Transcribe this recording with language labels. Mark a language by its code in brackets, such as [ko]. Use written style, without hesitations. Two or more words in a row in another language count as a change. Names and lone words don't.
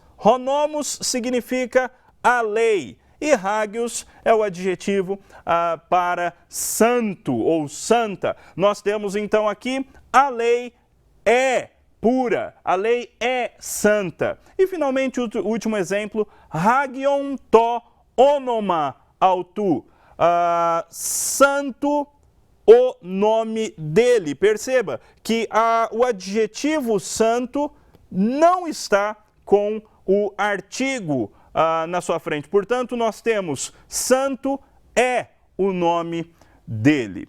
[el] ὁ νόμος [pt] significa a lei e hagios é o adjetivo para santo ou santa. Nós temos então aqui a lei é pura, a lei é santa. E finalmente o último exemplo, [el] ἅγιον τὸ ὄνομα αὐτοῦ, [pt] santo o nome dele. Perceba que o adjetivo santo não está com o artigo na sua frente. Portanto, nós temos santo é o nome dele.